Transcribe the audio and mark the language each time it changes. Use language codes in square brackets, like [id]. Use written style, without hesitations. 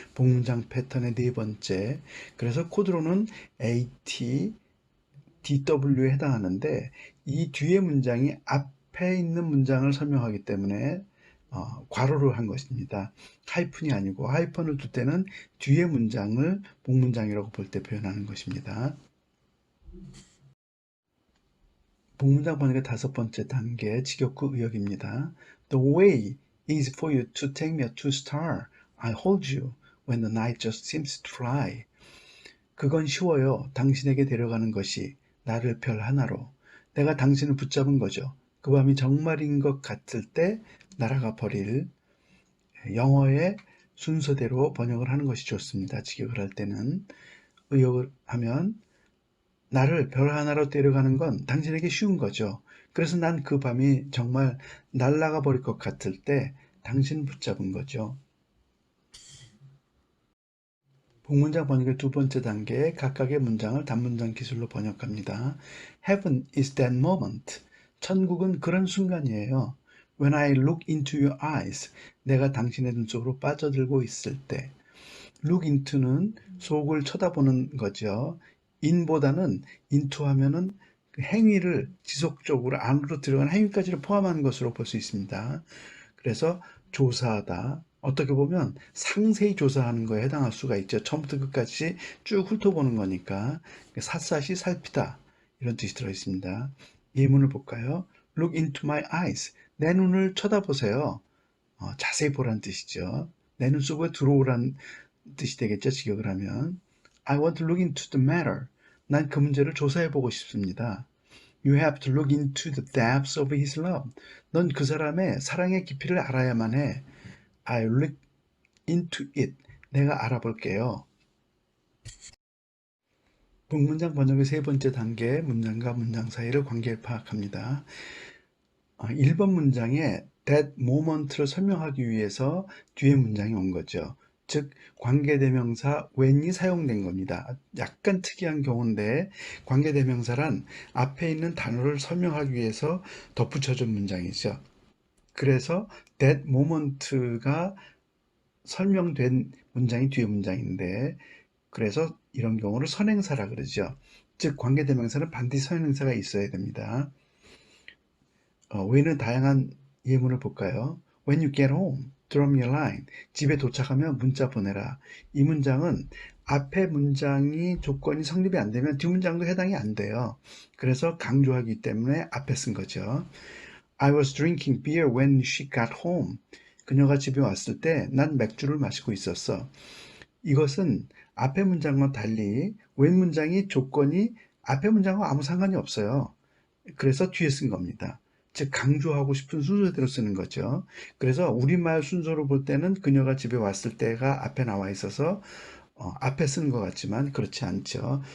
[ko] 복문장 패턴의 네 번째. 그래서 코드로는 AT, DW에 해당하는데 이 뒤에 문장이 앞에 있는 문장을 설명하기 때문에 괄호를 한 것입니다. 하이픈이 아니고 하이픈을 둘 때는 뒤에 문장을 복문장이라고 볼 때 표현하는 것입니다. 복문장 번역의 다섯 번째 단계 직역구 의역입니다. [en] The way is for you to take me to star. I hold you when the night just seems to fly. [ko] 그건 쉬워요. 당신에게 데려가는 것이 나를 별 하나로. 내가 당신을 붙잡은 거죠. 그 밤이 정말인 것 같을 때 날아가 버릴. 영어의 순서대로 번역을 하는 것이 좋습니다. 직역을 할 때는. 의역을 하면 나를 별 하나로 데려가는 건 당신에게 쉬운 거죠. 그래서 난 그 밤이 정말 날아가 버릴 것 같을 때 당신 붙잡은 거죠. 복문장 번역의 두 번째 단계, 각각의 문장을 단문장 기술로 번역합니다. [en] Heaven is that moment. [ko] 천국은 그런 순간이에요. [en] When I look into your eyes. [ko] 내가 당신의 눈 속으로 빠져들고 있을 때. look into는 속을 쳐다보는 거죠. in보다는 into 하면은 그 행위를 지속적으로 안으로 들어간 행위까지를 포함하는 것으로 볼 수 있습니다. 그래서 조사하다. 어떻게 보면 상세히 조사하는 거에 해당할 수가 있죠. 처음부터 끝까지 쭉 훑어보는 거니까 샅샅이 살피다 이런 뜻이 들어있습니다. 예문을 볼까요? [en] Look into my eyes. [ko] 내 눈을 쳐다보세요. 자세히 보라는 뜻이죠. 내 눈 속에 들어오란 뜻이 되겠죠. 직역을 하면 [en] I want to look into the matter. [ko] 난 그 문제를 조사해보고 싶습니다. [en] You have to look into the depths of his love. [ko] 넌 그 사람의 사랑의 깊이를 알아야만 해. [en] I look into it. [ko] 내가 알아볼게요. 복문장 번역의 세 번째 단계, 문장과 문장 사이를 관계를 파악합니다. 1번 문장에 that moment를 설명하기 위해서 뒤에 문장이 온 거죠. 즉 관계대명사 when이 사용된 겁니다. 약간 특이한 경우인데 관계대명사란 앞에 있는 단어를 설명하기 위해서 덧붙여준 문장이죠. 그래서 that moment가 설명된 문장이 뒤에 문장인데 그래서 이런 경우를 선행사라 그러죠. 즉 관계대명사는 반드시 선행사가 있어야 됩니다. when은 다양한 예문을 볼까요? [en] When you get home, drop me a line. [ko] 집에 도착하면 문자 보내라. 이 문장은 앞에 문장이 조건이 성립이 안 되면 뒷문장도 해당이 안 돼요. 그래서 강조하기 때문에 앞에 쓴 거죠. [en] I was drinking beer when she got home. [ko] 그녀가 집에 왔을 때 난 맥주를 마시고 있었어. 이것은 앞에 문장과 달리 when 문장이 조건이 앞에 문장과 아무 상관이 없어요. 그래서 뒤에 쓴 겁니다. 즉 강조하고 싶은 순서대로 쓰는 거죠. 그래서 우리말 순서로 볼 때는 그녀가 집에 왔을 때가 앞에 나와 있어서 앞에 쓰는 것 같지만 그렇지 않죠.